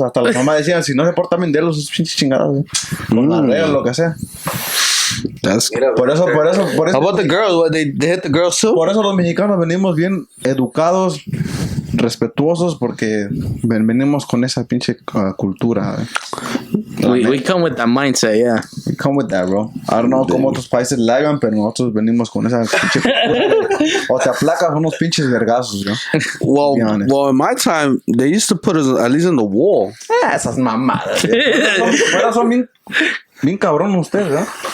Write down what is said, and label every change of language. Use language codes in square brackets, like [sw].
[es] Hasta la mamá decían, si no se portan bien, de los pinches chingados. Con la regla, lo que sea. [en] That's [es] Mira, Por eso. [en] How about the girls? What, they hit the girls too? [es] Por eso los mexicanos venimos bien educados, respetuosos, porque venimos con esa pinche cultura. [en] We come with that mindset, yeah. We come with that, bro. I don't know [es] cómo otros países la hagan, pero nosotros venimos con esa pinche cultura. O te aplacas unos pinches vergazos, ¿no? [en] Well, in my time, they used to put us at least in the wall. [es] Esas mamadas. Pero son bien cabrón ustedes, ¿no?